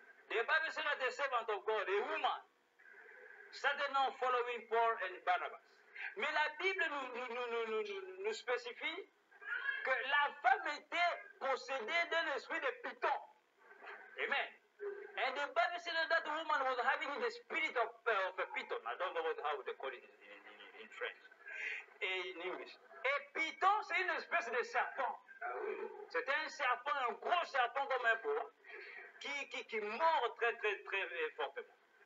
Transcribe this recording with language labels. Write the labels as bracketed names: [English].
[English] The Bible says that the servant of God, a woman, started now following Paul and Barnabas. [French] Mais la Bible nous spécifie que la femme était possédée d'un esprit de python. Amen. [English] And the Bible says that the woman was having the spirit of a python. I don't know how they call it in French. In English. [French] Et python, c'est une espèce de serpent. C'était un serpent, un gros serpent comme un boa, qui mord très, très, très fortement.